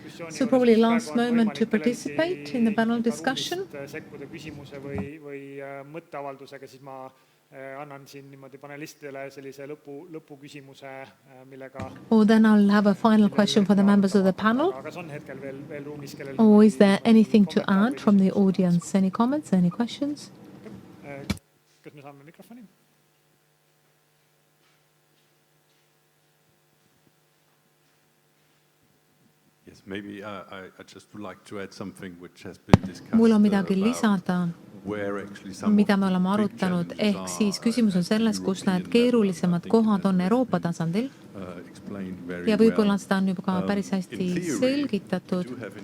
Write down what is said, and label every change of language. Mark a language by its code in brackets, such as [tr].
[en] So probably last moment to participate in the panel discussion. [et] Sekkuda küsimuse või mõtteavaldusega, siis ma annan siin niimoodi panelistidele sellise lõpuküsimuse, millega... [en] Or then I'll have a final question for the members of the panel. [et] Kas on hetkel veel ruumis, kellel... [en] Or is there anything to add from the audience? Any comments, any questions? [et] Kas me saame mikrofoni? [en] Maybe I just would like to add something which has been discussed. [et] Mul on midagi lisada, mida me oleme arutanud, ehk siis küsimus on selles, kus need keerulisemad kohad on Euroopa tasandil ja võib-olla seda on juba ka päris hästi selgitatud.